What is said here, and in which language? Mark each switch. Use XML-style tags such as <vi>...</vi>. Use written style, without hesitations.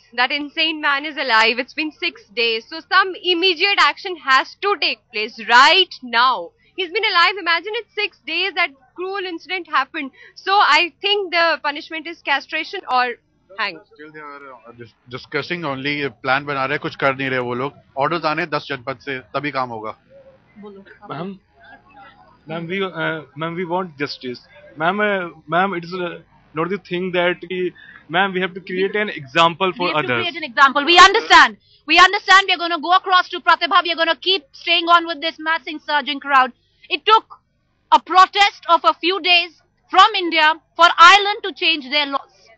<en>That insane man is alive. It's been 6 days. So some immediate action has to take place right now. He's been alive. Imagine it's 6 days that cruel incident happened. So I think the punishment is castration or hang. Still they are discussing only.</en> <hi>Plan बना रहे, कुछ कर नहीं रहे वो लोग. Orders आने 10 जनपद से, तभी काम होगा.</hi> <en>Ma'am, we want justice. Ma'am, it is not the thing that, ma'am, we have to create an example for others. We have to create an example. We understand. We understand. We're going to go across to Pratibha. We're going to keep staying on with this massing surging crowd. It took a protest of a few days from India for Ireland to change their laws.</en>